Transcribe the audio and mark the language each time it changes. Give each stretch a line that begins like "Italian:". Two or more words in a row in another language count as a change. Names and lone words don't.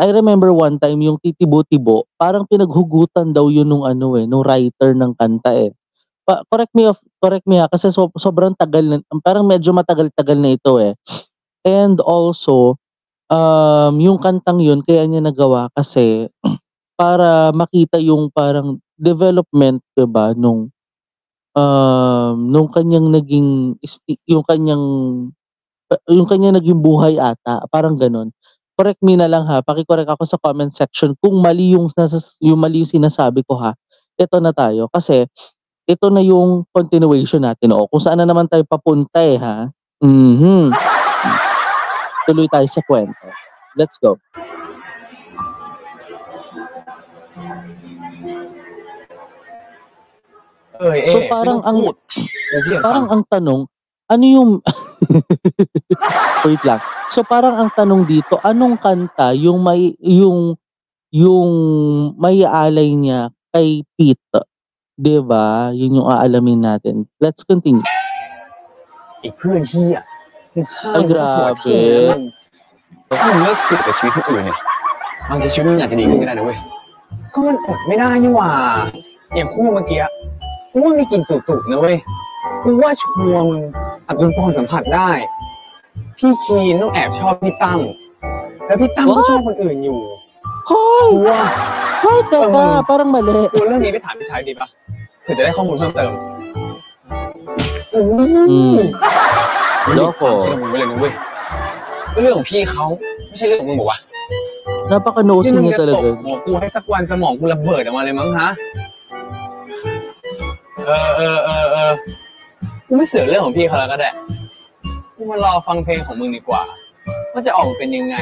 Filipino: I remember one time yung Titibo-Tibo, parang pinaghugutan daw yun nung ano nung writer ng kanta
English: correct me
Filipino: kasi sobrang tagal na, parang medyo matagal-tagal na ito
English: And also,
Filipino: yung kantang yun kaya niya nagawa kasi para makita yung parang development, 'di ba, nung kanyang naging yung kanyang naging buhay ata, parang gano'n.
English: Correct me
Filipino: na lang ha, paki-correct ako sa
English: comment section
Filipino: kung mali yung mali yung sinasabi ko ha. Ito na tayo kasi ito na yung continuation natin, kung saan na naman tayo papunta ha. Mhm. Tuloy tayo sa kwento.
English: Let's go.
Filipino: So parang ang tanong, ano yung wait lang. So parang ang tanong dito, anong kanta yung maiaalay niya kay Pete, 'di ba? Yun yung aalamin natin.
English: Let's continue.
Thai: ไอ้เพื่อนเหี้ยมึงฆ่า Ay มึงสักหัวที
Filipino: grabe.
Thai: นะมึงแต่ถ้ามึงเลิกเสือกกับชีวิตคนอื่นเนี่ยบางทีชีวิตมึงอาจจะดีขึ้นก็ได้นะเว้ยก็มันอดไม่ได้นี่หว่าอย่างคู่เมื่อกี้กูว่ามีกลิ่นตุ่ๆนะเว้ยกูว่าชัวร์มึงอับดุลพรสัมผัสได้พี่คีนต้องแอบชอบพี่ตั้มแล้วพี่ตั้มก็ชอบคนอื่นอยู่ Hoy! กูว่า
Filipino: Hoy, teka, parang mali.
Thai: กูเรื่องนี้ไปถามพี่ไทยดีปะเผื่อจะได้ข้อมูลเพิ่มเติม
Filipino: Loko.
Thai: เชื่อมึงไปเลยนะเว้ยเรื่องของพี่เขาไม่ใช่เรื่องของมึงบอกว่า
Filipino: Napaka-nosy
Thai: ที่มึง
Filipino: niya
Thai: จะตก
Filipino: talaga.
Thai: หัวกูให้สักวันสมองกูระเบิดออกมาเลยมั้งฮะกูไม่เสือกเรื่องของพี่เขาแล้วก็ได้กูมารอฟังเพลงของมึงดีกว่าว่าจะออกมาเป็นยังไง